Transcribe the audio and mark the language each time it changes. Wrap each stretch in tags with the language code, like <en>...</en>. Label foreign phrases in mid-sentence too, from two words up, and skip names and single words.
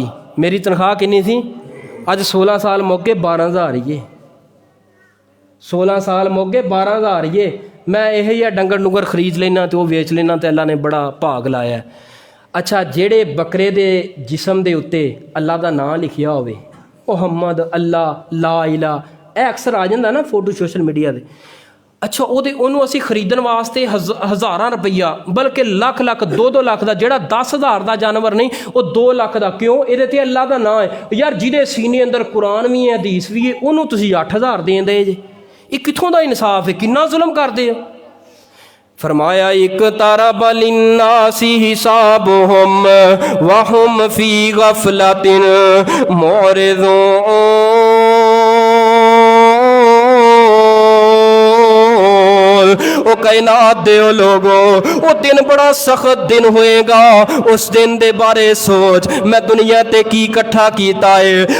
<pa>میری تنخواہ کتنی سی؟ اج 16 سال مک گئے 12,000 ہی ہے. 16 سال مک گئے 12,000 ہی ہے. میں یہی ڈنگر ڈنگر خرید لینا تو وہ ویچ لینا، تو اللہ نے بڑا بھاگ لایا. اچھا جیڑے بکرے دے جسم دے اتے اللہ کا نام لکھیا ہووے,</pa> <ar>محمد الله لا إله,</ar> <ur>یہ اکثر آ جاتا نا فوٹو</ur> <en>social media</en> <ur>کے.</ur> <pa>اچھا انہوں نے اسی خریدن واسطے ہزاراں روپیہ بلکہ لکھ لکھ 2-2 لاکھ کا، جوڑا 10,000 کا جانور نہیں وہ 2 لاکھ کا.</pa> <ur>کیوں؟ یہ تو اللہ کا نام ہے.</ur> <pa>یار جدے سینے اندر قرآن بھی ہے حدیث بھی ہے، انہوں نے تسیں 8,000 دیں دے جے، یہ کتھوں کا انصاف ہے?</pa> <ur>کتنا ظلم کرتے ہو۔ فرمایا</ur> <ar>اقترب للناس حسابهم وهم في غفلة معرضون.</ar> <pa>او کائنات دے لوگو، وہ دن بڑا سخت دن ہوئے گا. اس دن دے بارے سوچ، میں دنیا تے کی اکٹھا کیتا ہے.</pa>